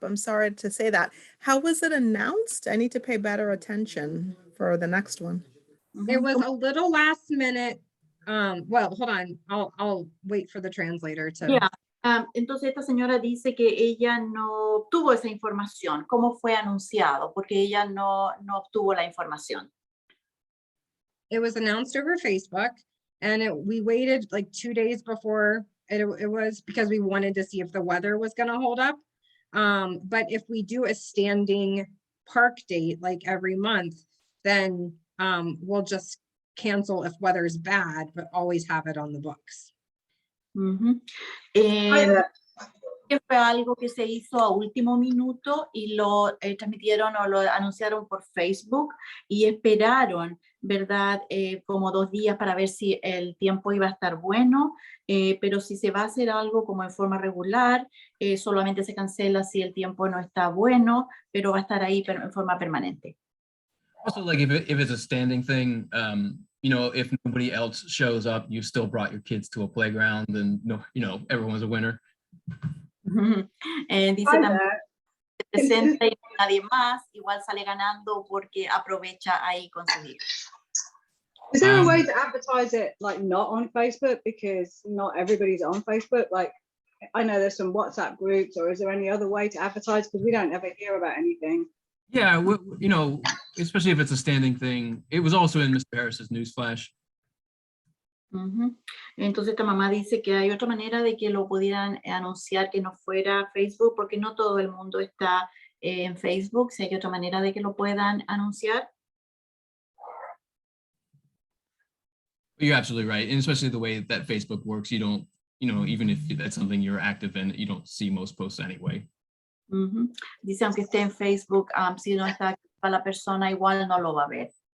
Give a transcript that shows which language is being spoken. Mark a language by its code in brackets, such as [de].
[en] I'm sorry to say that. How was it announced? I need to pay better attention for the next one. It Ujú. was a little last minute. Well, hold on. I'll wait for the translator to. Yeah. [es] Entonces esta señora dice que ella no tuvo esa información. ¿Cómo fue anunciado? Porque ella no obtuvo la información. [en] It was announced over Facebook, and we waited like 2 days before it was, because we wanted to see if the weather was going to hold up. But if we do a standing park date like every month, then we'll just cancel if weather's bad, but always have it on the books. Ujú. [es] Que fue algo que se hizo a último minuto y lo transmitieron o lo anunciaron por Facebook y esperaron, ¿verdad? Como 2 días para ver si el tiempo iba a estar bueno, pero si se va a hacer algo como en forma regular, solamente se cancela si el tiempo no está bueno, pero va a estar ahí en forma permanente. [en] Also, like if it's a standing thing, you know, if nobody else shows up, you still brought your kids to a playground, and no, you know, everyone's a winner. [es] Dice también que se presenta y no hay nadie más, igual sale ganando porque aprovecha ahí con su hijo. [en] Is there a way to advertise it like not on Facebook, because not everybody's on Facebook? Like, I know there's some WhatsApp groups, or is there any other way to advertise? Because we don't ever hear about anything. Yeah, you know, especially if it's a standing thing. It was also in Mr. Harris's newsflash. Ujú. [es] Entonces esta mamá dice que hay otra manera de que lo pudieran anunciar que no fuera Facebook, porque no todo el mundo está en Facebook. Si hay otra manera de que lo puedan anunciar. [en] You're absolutely right, and especially the way that Facebook works, you don't, you know, even if that's something you're active in, you don't see most posts anyway. Ujú. [es] Dice, aunque esté en Facebook, si no está activa la persona, igual no lo va a ver.